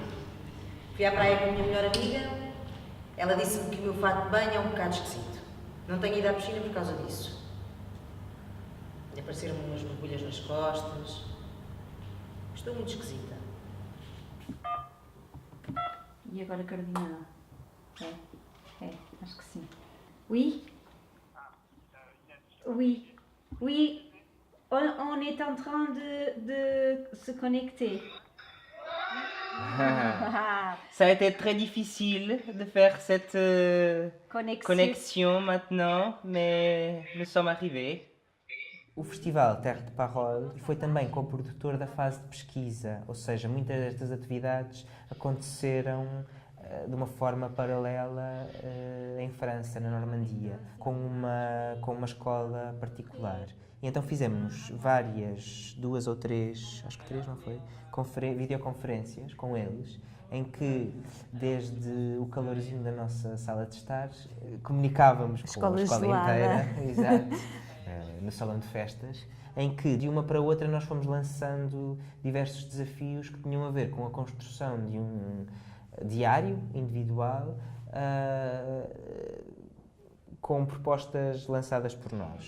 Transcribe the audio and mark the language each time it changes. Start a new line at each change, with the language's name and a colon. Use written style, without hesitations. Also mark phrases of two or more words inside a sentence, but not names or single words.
Portuguese: Fui à praia com a minha melhor amiga. Ela disse-me que o meu fato de banho é um bocado esquisito. Não tenho ido à piscina por causa disso. E apareceram-me umas borbulhas nas costas. Estou muito esquisita. E agora Carolina? É, acho que sim.
French: Oui? Oui. Oui. On est en train de se connecter. Ça a été très difficile de faire cette connexion maintenant, mais nous sommes arrivés.
Portuguese: O Festival Terre de Parole foi também co-produtor da fase de pesquisa, ou seja, muitas destas atividades aconteceram de uma forma paralela em França, na Normandia, com uma escola particular. E então fizemos várias, 2 ou 3, acho que 3 não foi, videoconferências com eles, em que, desde o calorzinho da nossa sala de estar, comunicávamos com a escola inteira, exato, no salão de festas, em que, de uma para outra, nós fomos lançando diversos desafios que tinham a ver com a construção de um diário individual, com propostas lançadas por nós.